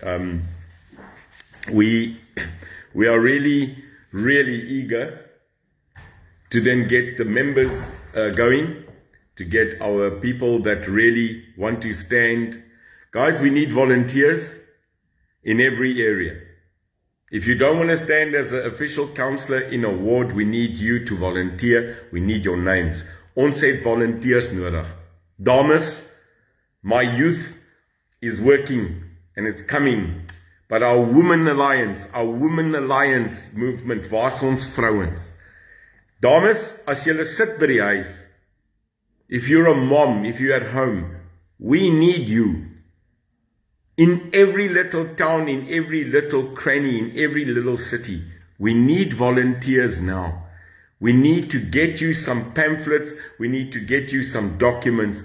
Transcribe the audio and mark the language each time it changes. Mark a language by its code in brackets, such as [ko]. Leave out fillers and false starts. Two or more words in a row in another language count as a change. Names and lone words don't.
[en] We are really, really eager to then get the members going, to get our people that really want to stand. Guys, we need volunteers in every area. If you don't want to stand as an official councillor in a ward, we need you to volunteer. We need your names. [af] Ons het volunteers nodig. [en] Dames, my youth is working and it's coming. But our Women Alliance movement, [af] waar's ons vrouens? Dames, as julle sit by die huis, [en] if you're a mom, if you're at home, we need you. In every little town, in every little cranny, in every little city, we need volunteers now. We need to get you some pamphlets. We need to get you some documents.